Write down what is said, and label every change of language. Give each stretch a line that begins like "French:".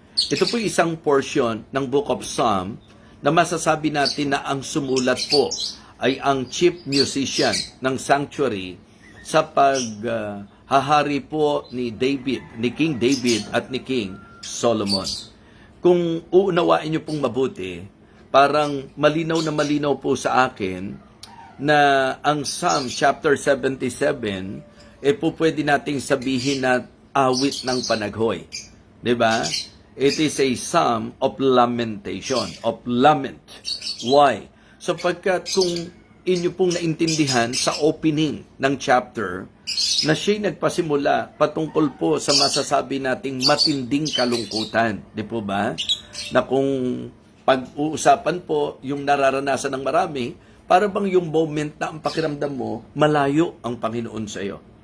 Filipino: Ito po isang portion ng Book of Psalm na masasabi natin na ang sumulat po ay ang chief musician ng sanctuary sa paghahari po ni King David at ni King Solomon. Kung uunawain niyo pong mabuti, parang malinaw na malinaw po sa akin na ang Psalm chapter 77 po pwede nating sabihin na awit ng panaghoy. 'Di ba?
English: It is a psalm of lamentation, of lament. Why?
Filipino: Sapagkat kung inyo pong naintindihan sa opening ng chapter, na siya'y nagpasimula patungkol po sa masasabi nating matinding kalungkutan. Di po ba? Na kung pag-uusapan po yung nararanasan ng marami, para bang yung moment na ang pakiramdam mo, malayo ang Panginoon sa iyo.